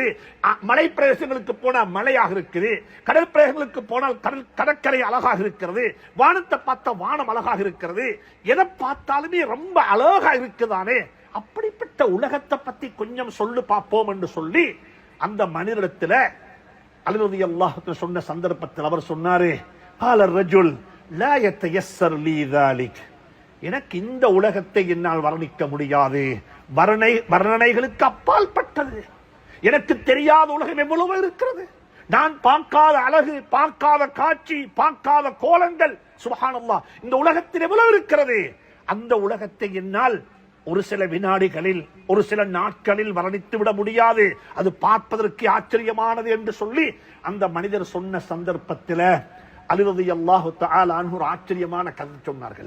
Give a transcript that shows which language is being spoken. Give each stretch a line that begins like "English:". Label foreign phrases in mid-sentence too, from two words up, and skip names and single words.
Tamil: மலை பிரதேசங்களுக்கு போனால் மலையாக இருக்குது, கடல் பிரதேசங்களுக்கு போனால் கடற்கரை அழகாக இருக்கிறது, வானத்தை பார்த்த வானம் அழகாக இருக்கிறது, எதை பார்த்தாலுமே ரொம்ப அழகா இருக்குதானே. அப்படிப்பட்ட உலகத்தை பத்தி கொஞ்சம் சொல்லு பார்ப்போம் என்று சொல்லி அந்த மனிதனிடத்துல அலி
Arabic: رضي الله عنه
Tamil: சொன்ன சந்தர்ப்பத்தில் அவர் சொன்னாரு,
Arabic: قال الرجل لا يتيسر لي ذلك,
Tamil: எனக்கு இந்த உலகத்தை என்னால் வர்ணிக்க முடியாது, வர்ணனைகளுக்கு அப்பால் பட்டது, எனக்கு தெரியாத உலகம் எவ்வளவு இருக்கிறது, நான் பார்க்காத அழகு, பார்க்காத காட்சி, பார்க்காத கோலங்கள், சுப்ஹானல்லாஹ் இந்த உலகத்தில் எவ்வளவு இருக்கிறது, அந்த உலகத்தை என்னால் ஒரு சில வினாடிகளில், ஒரு சில நாட்களில் வர்ணித்து விட முடியாது, அது பார்ப்பதற்கு ஆச்சரியமானது என்று சொல்லி அந்த மனிதர் சொன்ன சந்தர்ப்பத்தில் அலி
Arabic: رضي الله تعالى عنه
Tamil: ஒரு ஆச்சரியமான கதை சொன்னார்கள்.